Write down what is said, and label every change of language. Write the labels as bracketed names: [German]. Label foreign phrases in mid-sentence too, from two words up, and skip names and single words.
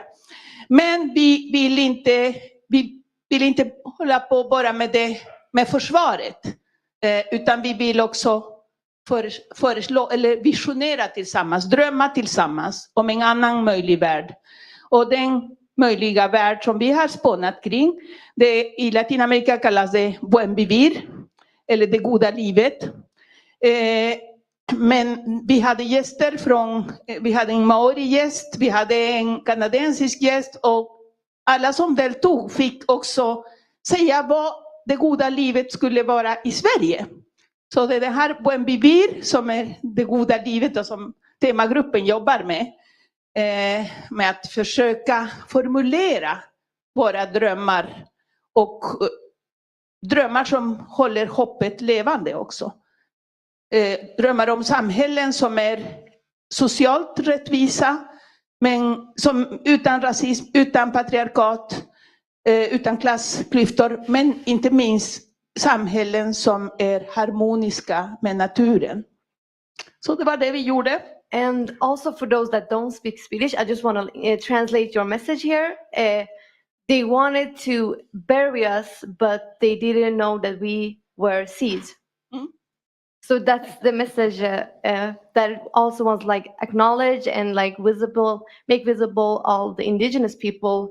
[Swedish] Men vi vill inte hålla på bara med försvaret, utan vi vill också föreslå eller visionera tillsammans, drömma tillsammans om en annan möjlig värld. Och den möjliga värld som vi har spånat kring, det i Latinamerika kallas det [Spanish] buen vivir, [Swedish] eller det goda livet. Men vi hade vi hade en maori-gäst, vi hade en kanadensisk gäst, och alla som deltog fick också säga vad det goda livet skulle vara i Sverige. Så det är det här [Spanish] buen vivir [Swedish] som är det goda livet och som temagruppen jobbar med att försöka formulera våra drömmar, och drömmar som håller hoppet levande också. Drömmar om samhällen som är socialt rättvisa, men som utan rasism, utan patriarkat, utan klassklyftor, men inte minst samhällen som är harmoniska med naturen. Så det var det vi gjorde. [English] And also for those that don't speak Swedish, I just want to translate your message here. They wanted to bury us, but they didn't know that we were seeds. So that's the message that also wants like acknowledge and like make visible all the indigenous people.